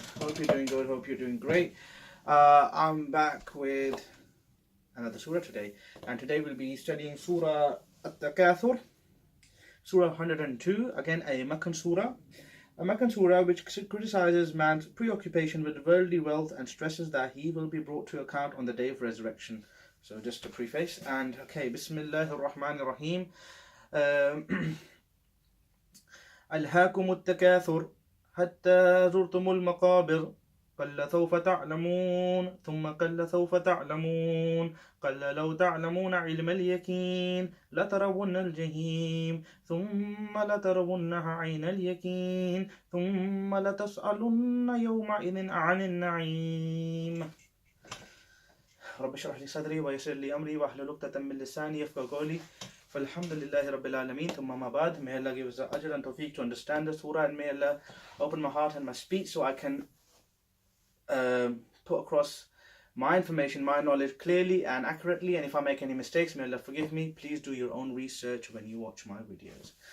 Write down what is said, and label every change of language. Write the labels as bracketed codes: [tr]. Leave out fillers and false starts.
[en] Hope you're doing good, hope you're doing great. I'm back with another surah today, and today we'll be studying Surah At-Takathur, Surah 102, again a Meccan surah. A Meccan surah which criticizes man's preoccupation with worldly wealth and stresses that he will be brought to account on the day of resurrection. So just a preface, and okay, Bismillahir Rahmanir Rahim. [ar] ألهاكم التكاثر حتى زرتم المقابر قل سوف تعلمون ثم قل سوف تعلمون قل لو تعلمون علم اليقين لترون الجحيم ثم لترونها عين اليقين ثم لتسألن يومئذ عن النعيم. رب اشرح لي صدري ويسر لي أمري واحلل عقدة من لساني يفقهوا قولي. Alhamdulillahi Rabbil Alameen, thumma ma ba'd. [en] May Allah give us the ajr and tawfiq to understand the surah, and may Allah open my heart and my speech so I can put across my information, my knowledge clearly and accurately. And if I make any mistakes, may Allah forgive me. Please do your own research when you watch my videos.